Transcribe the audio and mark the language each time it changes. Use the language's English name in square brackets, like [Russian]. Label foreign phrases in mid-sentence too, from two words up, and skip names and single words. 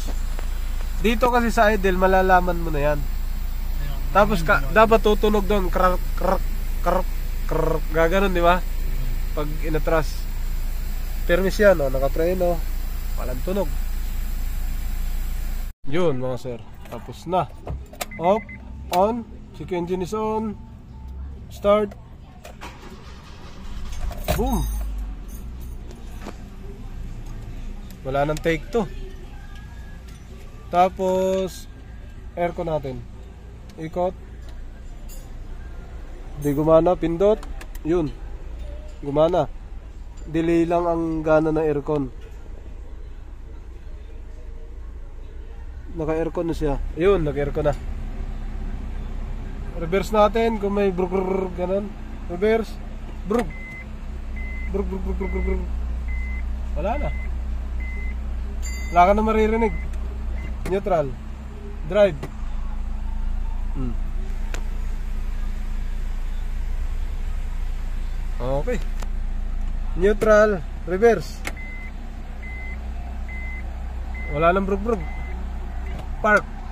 [Filipino] Dito kasi sa idle, malalaman mo na yan. Tapos dapat tutunog doon, krak, krak, krak, krak, gaganon, di ba? Pag inatras. Permis yan, nakapreno, walang tunog. Yun, mga sir. Tapos na. [English] Off, on, check engine is on, start, boom. [Filipino] Wala nang take to. Tapos aircon natin, ikot, di gumana, pindot, yun, gumana. Delay lang ang gana ng aircon. Naka-aircon na siya. Yun, naka-aircon na. Reverse natin kung may brug brug ganun. Reverse, brug brug brug brug brug brug. Wala na. Wala ka na maririnig. [English] Neutral, drive. Okay. Neutral, reverse. [Filipino] Wala nang brug brug. Park.